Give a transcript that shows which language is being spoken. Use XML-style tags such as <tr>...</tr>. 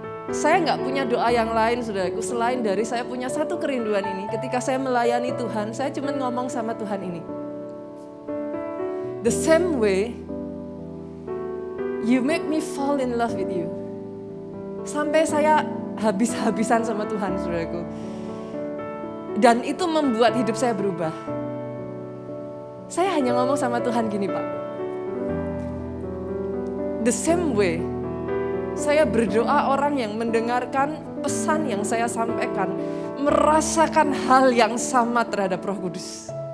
<id>Saya nggak punya doa yang lain, saudaraku, selain dari saya punya satu kerinduan ini. Ketika saya melayani Tuhan, saya cuma ngomong sama Tuhan ini.</id> <en>The same way you make me fall in love with you.</en> <id>Sampai saya habis-habisan sama Tuhan, saudaraku. Dan itu membuat hidup saya berubah. Saya hanya ngomong sama Tuhan gini, Pak.</id> <en>The same way,</en> <id>saya berdoa orang yang mendengarkan pesan yang saya sampaikan, merasakan hal yang sama terhadap Roh Kudus.</id>